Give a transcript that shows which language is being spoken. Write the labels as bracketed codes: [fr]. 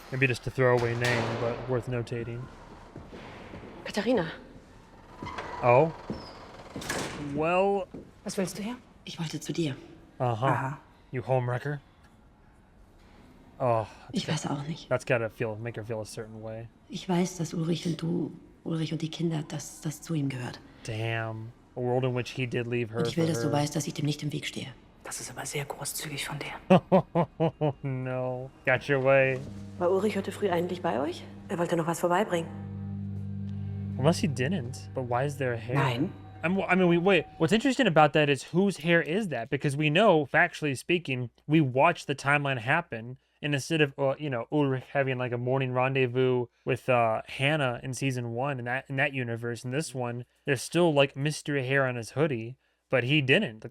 [en] Maybe just a throwaway name, but worth notating. Katharina. Oh? Well... [de] Was willst du hier? Ich wollte zu dir. [en] Uh-huh. You homewrecker? Oh, [de] Ich weiß auch nicht. [en] That's gotta make her feel a certain way. [de] Ich weiß, dass Ulrich und die Kinder, dass das zu ihm gehört. [en] Damn. A world in which he did leave her. [de] Und ich will, [en] for [de] dass du [en] her. [de] weißt, dass ich dem nicht im Weg stehe. Das ist aber sehr großzügig von dir. [en] Oh no. Got your way. [de] War Ulrich heute früh eigentlich bei euch? Er wollte noch was vorbeibringen. [en] Unless he didn't. But why is there hair? [de] Nein. [en] I mean, wait. What's interesting about that is whose hair is that? Because we know, factually speaking, we watched the timeline happen. And instead of, Ulrich having like a morning rendezvous with Hannah in season 1 in that universe, in this one, there's still like mystery hair on his hoodie, but he didn't.